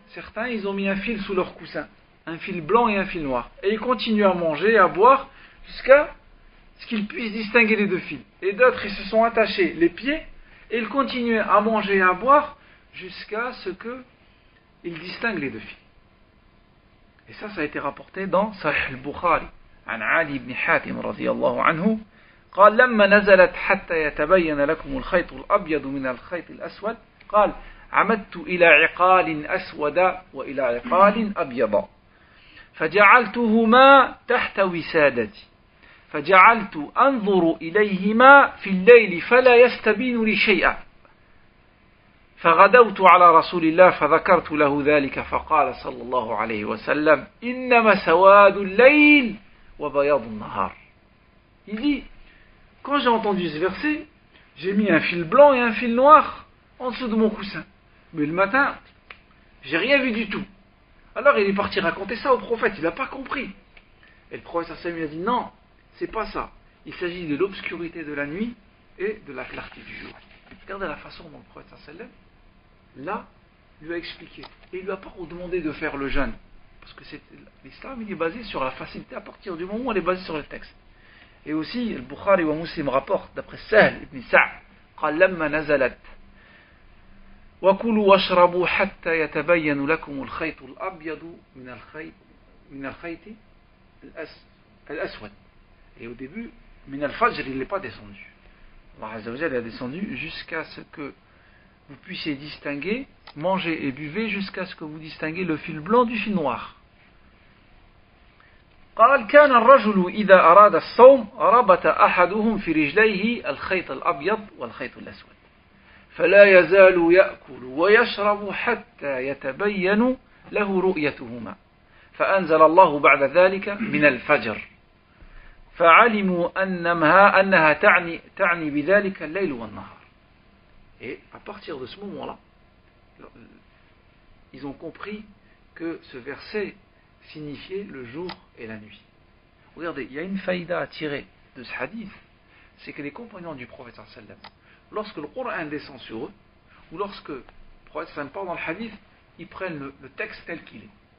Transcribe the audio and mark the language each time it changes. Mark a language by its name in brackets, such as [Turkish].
[French] Certains, ils ont mis un fil sous leur coussin. Un fil blanc et un fil noir. Et ils continuent à manger, à boire, jusqu'à ce qu'ils puissent distinguer les deux fils. Et d'autres, ils se sont attachés les pieds, et ils continuent à manger et à boire, jusqu'à ce qu'ils distinguent les deux fils. Et ça a été rapporté dans Sahih al-Bukhari, [Arabic] عن علي بن حاتم رضي الله عنه قال لما نزلت حتى يتبين لكم الخيط الأبيض من الخيط الأسود قال عمدت إلى عقال أسود وإلى عقال أبيض فجعلتهما تحت وسادتي فجعلت أنظر إليهما في الليل فلا يستبين لي شيئا فغدوت على رسول الله فذكرت له ذلك فقال صلى الله عليه وسلم إنما سواد الليل وبياض النهار. [French] Il dit, quand j'ai entendu ce verset, j'ai mis un fil blanc et un fil noir en dessous de mon coussin. Mais le matin, j'ai rien vu du tout. Alors il est parti raconter ça au prophète, il n'a pas compris. Et le prophète lui a dit non, c'est pas ça. Il s'agit de l'obscurité de la nuit et de la clarté du jour. Regardez la façon dont le prophète là lui a expliqué. Et il ne lui a pas demandé de faire le jeûne. Parce que l'islam il est basé sur la facilité à partir du moment où elle est basée sur le texte. Et aussi, le Bukhari wa Muslim rapporte d'après Sahl ibn Sa'd [Arabic] قال لما نزلت وكلوا واشربوا حتى يتبين لكم الخيط الأبيض من الخيط الأسود. [French] Et au début, min al-fajr, il n'est pas descendu. Allah Azza wa Jalla est descendu jusqu'à ce que vous puissiez distinguer, manger et buvez jusqu'à ce que vous distinguez le fil blanc du fil noir. [Arabic] قال كان الرجل إذا أراد الصوم ربط أحدهم في رجليه الخيط الأبيض والخيط الأسود فلا يزال يأكل ويشرب حتى يتبين له رؤيتهما فأنزل الله بعد ذلك من الفجر فعلموا أنها تعني بذلك الليل والنهار. [French] Et à partir de ce moment-là, ils ont compris que ce verset signifiait le jour et la nuit. Regardez, il y a une faïda à tirer de ce hadith, c'est que les compagnons du prophète sallam, lorsque le Coran descend sur eux, ou lorsque le prophète sallam parle dans le hadith, ils prennent le texte tel qu'il est.